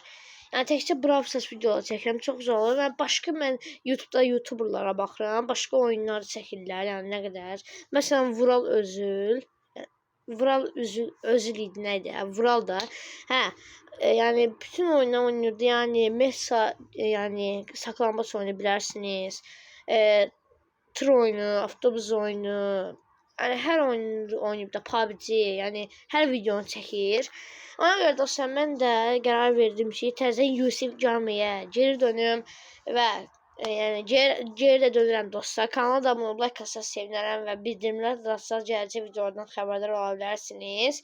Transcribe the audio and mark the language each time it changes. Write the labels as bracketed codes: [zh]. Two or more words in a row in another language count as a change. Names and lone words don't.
[az] Yəni təkcə Brawl Stars videoları çəkirəm, çox zor olur. Və başqa mən YouTube'da YouTuberlara baxıram, başqa oyunlar çəkirlər, yəni nə qədər. Məsələn, Vural Özül. Vural Özül idi, nə idi? Vural da. Yəni bütün oyunlar oynayırdı. Yəni Mesa, yəni saklambaç oyunu bilərsiniz. Tır oyunu, avtobus oyunu, [tr] yani her oyunu oynayıp da [az] PUBG, yani her videonu çəkir. Ona görə dostlar, mən də qərar verdim ki, təzədən Yusif camiyə geri dönüm və yəni geri də dönürəm dostlar. Kanala da abunə olub like atsanız sevinərəm və bildirimlər də atsanız gələcək videolardan xəbərdar ola bilərsiniz.